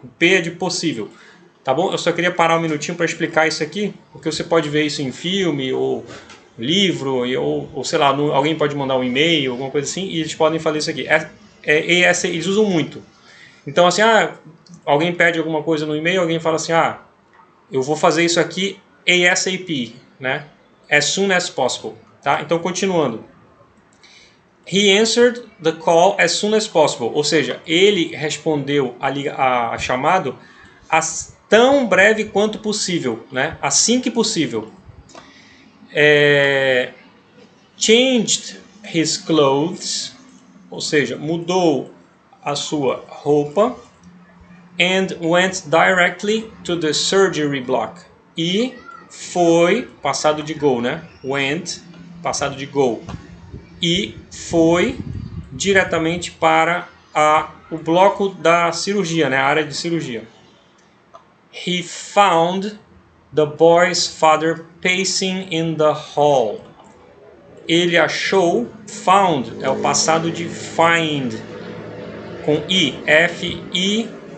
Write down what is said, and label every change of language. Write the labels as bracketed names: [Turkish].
[Portuguese] O P é de possível, tá bom? Eu só queria parar um minutinho para explicar isso aqui, porque você pode ver isso em filme ou livro, ou sei lá, alguém pode mandar um e-mail, alguma coisa assim, e eles podem fazer isso aqui. Eles usam muito. Então, assim, alguém pede alguma coisa no e-mail, alguém fala assim, eu vou fazer isso aqui ASAP, né? [English] As soon as possible, [Portuguese] tá? Então, continuando. [English] He answered the call as soon as possible. [Portuguese] Ou seja, ele respondeu a chamado tão breve quanto possível, né? Assim que possível. [English] Changed his clothes, [Portuguese] ou seja, mudou a sua roupa, [English] and went directly to the surgery block. [Portuguese] E foi, passado de go, né? Went, passado de go. E foi diretamente para o bloco da cirurgia, né? A área de cirurgia. [English] He found the boy's father pacing in the hall. [Portuguese] Ele achou, found é o passado de find, com I, F-I-N-D.